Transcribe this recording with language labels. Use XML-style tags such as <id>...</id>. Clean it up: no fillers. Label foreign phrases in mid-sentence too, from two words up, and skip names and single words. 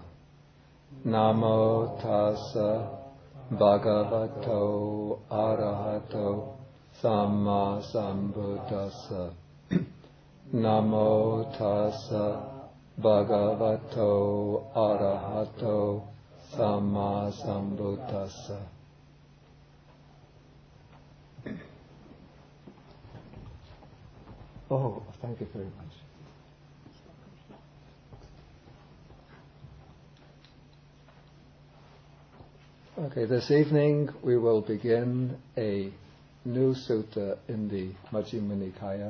<pi>Namo tassa bhagavato arahato samma sambuddhassa. Namo tassa bhagavato arahato samma sambuddhassa.</pi> <en>Oh, thank you very much. Okay, this evening we will begin a new sutta in the Majjhima Nikaya.</en>